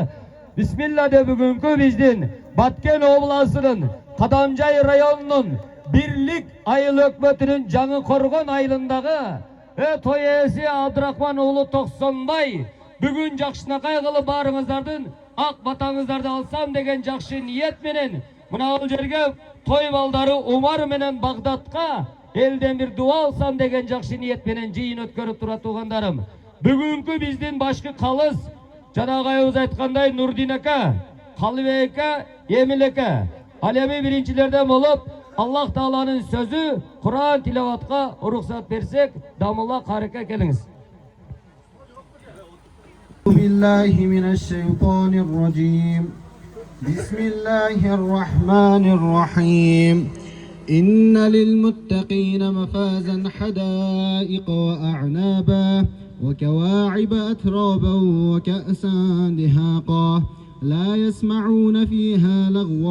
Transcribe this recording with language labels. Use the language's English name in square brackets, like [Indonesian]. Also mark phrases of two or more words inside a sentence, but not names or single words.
[Kyrgyz] Бисмилла де бүгүнкү биздин Баткен областынын Кадамжай районунун Бирлик айыл өкмөтүнүн Жаңы-Коргон айылындагы той ээси Абдрахман уулу Токсонбай бүгүн жакшынакай кылып баарыңыздардын ак батаңыздарды алсам деген жакшы ниет менен мына бул жерге той балдары Умар менен Багдадка элден бир дуа алсам деген жакшы ниет менен жыйын өткөрүп турат туугандарым. Бүгүнкү биздин башкы калыс жанагайыбыз айткандай Нурдин ака, Калыбек ака, Эмил ака. Ал эми биринчилерден болуп Аллах Тааланын сөзү Кур'ан тилаватка уруксат берсек, дамылла карыкка келиңиз. [Arabic] بالله من الشيطان الرجيم بسم الله الرحمن الرحيم إن للمتقين مفازا حدائق وأعنابا وكواعب أترابا وكأسا دهاقا لا يسمعون فيها لغوا